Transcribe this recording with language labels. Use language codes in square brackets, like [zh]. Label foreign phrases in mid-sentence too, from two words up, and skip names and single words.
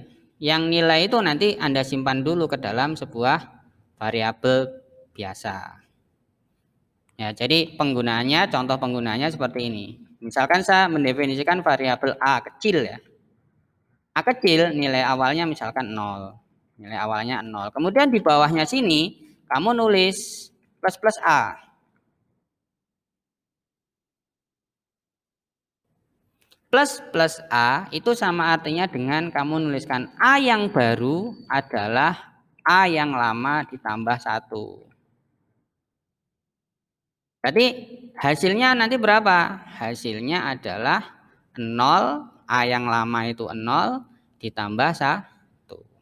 [id] Yang nilai itu nanti Anda simpan dulu ke dalam sebuah variabel biasa. Ya, jadi penggunaannya, contoh penggunaannya seperti ini. Misalkan saya mendefinisikan variabel A kecil ya. A kecil nilai awalnya misalkan 0. Nilai awalnya 0. Kemudian di bawahnya sini kamu nulis plus plus A. Plus plus A itu sama artinya dengan kamu nuliskan A yang baru adalah A yang lama ditambah 1. Jadi hasilnya nanti berapa? Hasilnya adalah 0, A yang lama itu 0 ditambah 1.